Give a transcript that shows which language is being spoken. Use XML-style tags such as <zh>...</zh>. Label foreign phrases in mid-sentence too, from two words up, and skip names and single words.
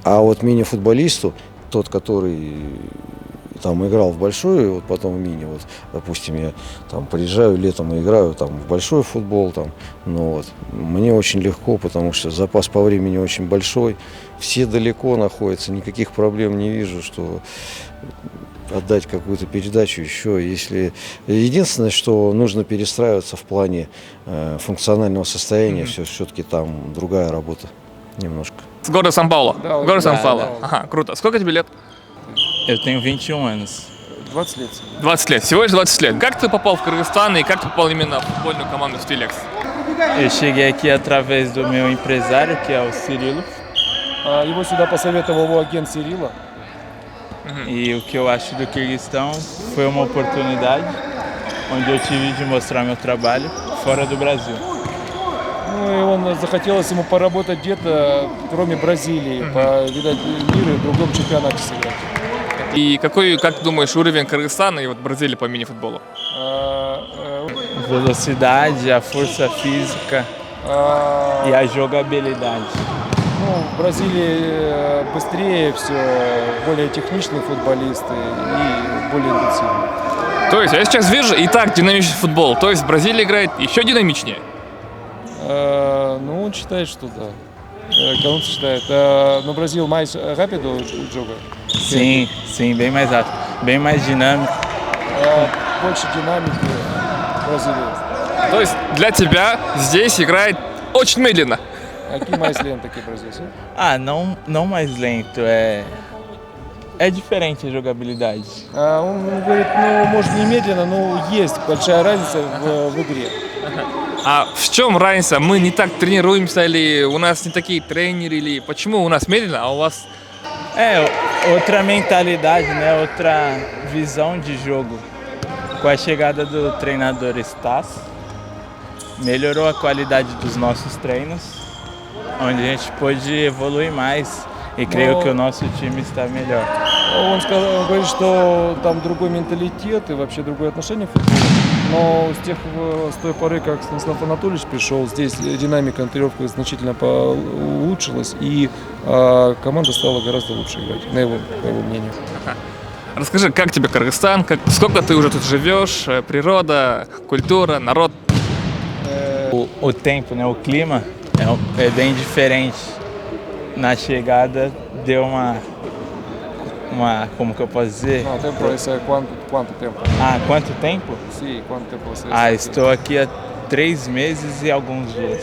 <ru>А вот мини-футболисту, тот, который там играл в большой, вот потом в мини, вот, допустим, я там приезжаю летом и играю там в большой футбол, там, ну вот, мне очень легко, потому что запас по времени очень большой, все далеко находятся, никаких проблем не вижу, что отдать какую-то передачу еще, если единственное, что нужно перестраиваться в плане функционального состояния, все-таки там другая работа немножко. С города Сан-Пауло. Да, Город да, Сан-Пауло. да. Ага, круто. Сколько тебе лет?</ru> <pt>Eu tenho 21 anos.</pt> <ru>20 лет. 20 лет. Всего лишь 20 лет. Как ты попал в Кыргызстан и как ты попал именно в футбольную команду Стилекс?</ru> <pt>Eu cheguei aqui através do meu empresário, que é o Cirilo.</pt> <ru>Его сюда посоветовал его агент Сирила.</ru> <pt>E o que eu acho do Quirguistão foi uma oportunidade onde eu tive de mostrar meu trabalho fora do Brasil.</pt> <ru>Ну и он захотелось ему поработать где-то, кроме Бразилии, видать, мира и в другом чемпионате сыграть. И как ты думаешь, уровень Кыргызстана и вот Бразилии по мини-футболу?</ru> <pt>Velocidade, a força física e a jogabilidade.</pt> <ru>Ну, в Бразилии быстрее все, более техничные футболисты и более интенсивные. То есть я сейчас вижу и так динамичный футбол. То есть Бразилия играет еще динамичнее. Ну, он считает, что да. Он считает.</ru> <pt>No Brasil mais rápido o jogo? Sim, sim, bem mais rápido, bem mais dinâmico.</pt> <ru>Больше динамики в Бразилии. То есть для тебя здесь играет очень медленно.</ru> <pt>Aqui mais lento aqui para Brasil. Ah, não mais lento, é diferente a jogabilidade.</pt> <ru>Он говорит, ну, может, не медленно, но есть большая разница в игре. А в чем разница? Мы не так тренируемся или у нас не такие тренеры, или почему у нас медленно, а у вас...</ru> <pt>Outra mentalidade, né? Outra visão de jogo. Com a chegada do treinador Stas, melhorou a qualidade dos nossos treinos, onde a gente pôde evoluir mais e creio que o nosso time está melhor.</pt> <ru>Он говорит, что там другой менталитет и вообще другое отношение к футболу. Но с той поры, как Станислав Анатольевич пришел, здесь динамика на тренировках значительно улучшилась, и команда стала гораздо лучше играть, по его мнению. Расскажи, как тебе Кыргызстан, сколько ты уже тут живешь, природа, культура, народ?</ru> <pt>O tempo, né, o clima é bem diferente. Na chegada deu como que eu posso dizer? No, tempo é quanto tempo? Ah, quanto tempo? Sim, quanto tempo você Ah, está aqui? estou aqui há 3 meses e alguns dias.</pt>